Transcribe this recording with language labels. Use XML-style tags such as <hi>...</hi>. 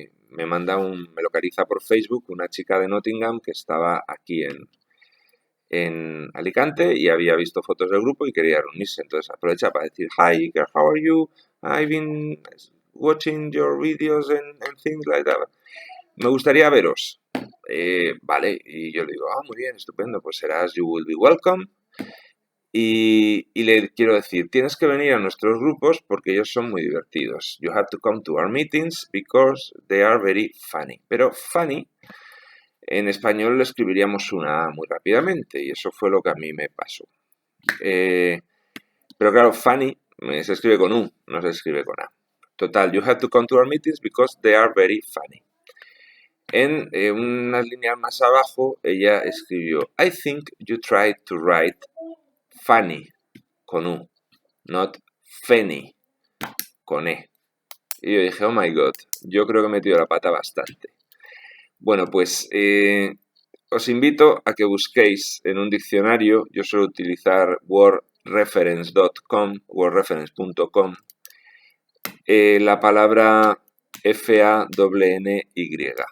<es>me localiza por Facebook una chica de Nottingham que estaba aquí en Alicante y había visto fotos del grupo y quería reunirse. Entonces aprovecha para decir,</es> <en>hi, girl, how are you? I've been watching your videos and things like that.</en> <es>Me gustaría veros. Vale, y yo le digo, muy bien, estupendo, pues serás</es> <en>You Will Be Welcome.</en> <es>Y le quiero decir, tienes que venir a nuestros grupos porque ellos son muy divertidos.</es> <en>You have to come to our meetings because they are very funny.</en> <es>Pero funny, en español le escribiríamos una A muy rápidamente y eso fue lo que a mí me pasó. Pero claro, funny se escribe con U, no se escribe con A.</es> <en>Total, you have to come to our meetings because they are very funny.</en> <es>En unas líneas más abajo, ella escribió,</es> <en>I think you tried to write funny,</en> <es>con U,</es> <en>not funny,</en> <es>con E. Y yo dije,</es> <en>oh my god,</en> <es>yo creo que he metido la pata bastante. Bueno, pues os invito a que busquéis en un diccionario, yo suelo utilizar wordreference.com, la palabra F-A-N-N-Y.</es>